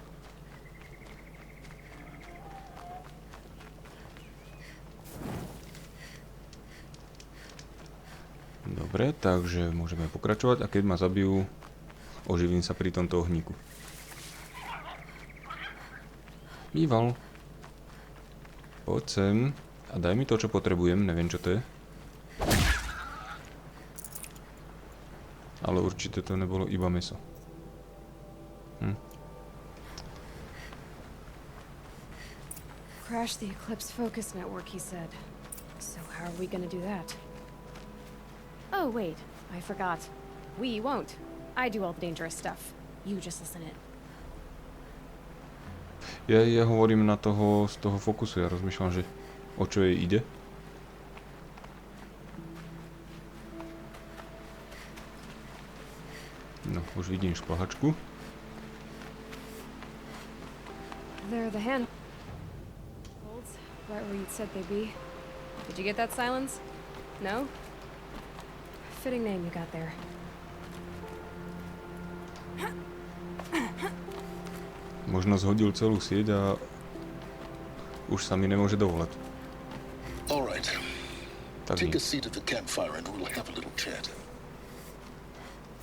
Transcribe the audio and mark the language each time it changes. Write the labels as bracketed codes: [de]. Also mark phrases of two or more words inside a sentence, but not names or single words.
[sk] Dobre, takže môžeme pokračovať a keď ma zabijú, oživím sa pri tomto ohníku. Býval. Poď sem a daj mi to, čo potrebujem, neviem čo to je. Ale určite to nebolo iba mäso. [en] Crash the Eclipse focus network, he said. So how are we gonna do that? Oh, wait. I forgot. We won't. I do all the dangerous stuff. You just listen in. [sk] Ja hovorím na toho, z toho fokusu, ja rozmýšľam, že o čo jej ide. No, už vidím šplahačku. [en] There are the hand holds, right where you said they'd be. Did you get that, Silence? No? Fitting name you got there. [sk] Možno zhodil celú sieť a už sa mi nemôže dovolať. [en] All right. Take a seat at the campfire and we'll have a little chat.